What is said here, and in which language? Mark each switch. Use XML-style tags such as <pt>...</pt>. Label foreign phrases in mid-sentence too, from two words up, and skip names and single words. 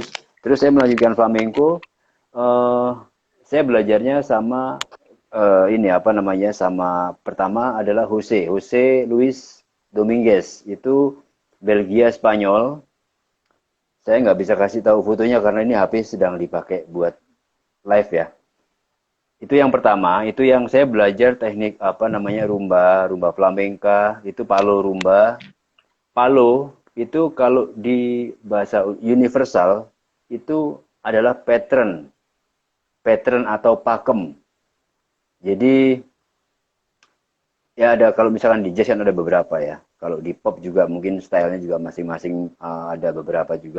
<id>Terus saya melanjutkan flamenco. Saya belajarnya sama sama pertama adalah Jose Luis Dominguez, itu Belgia Spanyol. Saya nggak bisa kasih tahu fotonya karena ini HP sedang dipakai buat live ya. Itu yang pertama, itu yang saya belajar teknik apa namanya rumba,</id> <es>rumba flamenca,</es> <id>itu</id> <es>palo rumba.</es> <id>Palo itu kalau di bahasa universal itu adalah pattern, pattern atau pakem. Jadi ya ada kalau misalkan di jazz kan ada beberapa ya. Kalau di pop juga mungkin stylenya juga masing-masing ada beberapa juga.</id>